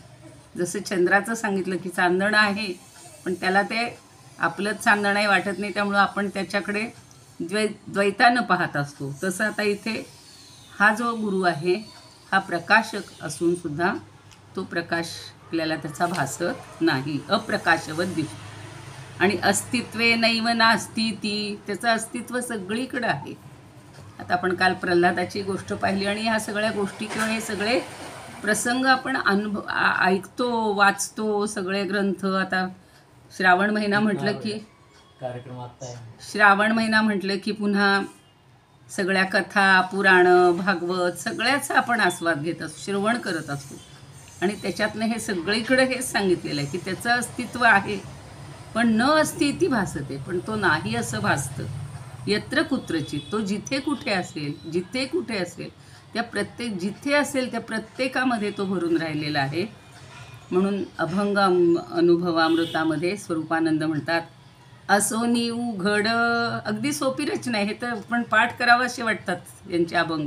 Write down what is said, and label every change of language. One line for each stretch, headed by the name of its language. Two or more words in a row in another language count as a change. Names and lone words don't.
Marathi: जसं चंद्राचं सांगितलं की चांदणं आहे, पण त्याला ते आपलंच चांदणं आहे वाटत नाही, त्यामुळं आपण त्याच्याकडे द्वैतानं पाहत असतो. तसं आता इथे हा जो गुरु आहे हा प्रकाशक असून सुद्धा तो प्रकाश आपल्याला त्याचा भासत नाही, अप्रकाशवत दिसतो. आणि
Sanskrit: अस्तित्वे नैव नास्ती ती,
Marathi: त्याचं अस्तित्व सगळीकडं आहे. आता आपण काल प्रल्हादाची गोष्ट पाहिली आणि ह्या सगळ्या गोष्टी किंवा हे सगळे प्रसंग आपण ऐकतो, वाचतो, सगळे ग्रंथ. आता श्रावण महिना म्हटलं की श्रावण महिना म्हटलं की पुन्हा सगळ्या कथा, पुराणं, भागवत सगळ्याचा आपण आस्वाद घेत असतो, श्रवण करत असतो. आणि त्याच्यातनं हे सगळीकडे हेच सांगितलेलं आहे की त्याचं अस्तित्व आहे, पण न अस्ति ती भासते, पण तो नाही असं भासतं.
Sanskrit: यत्र कुत्रचित,
Marathi: तो जिथे कुठे असेल, जिथे कुठे असेल त्या जिथे असेल त्या प्रत्येकामध्ये तो भरून राहिलेला आहे. म्हणून अभंग अनुभवामृतामध्ये स्वरूपानंद म्हणतात, असोनी उघड. अगदी सोपी रचना आहे, हे तर पण पाठ करावं असे वाटतात यांचे अभंग.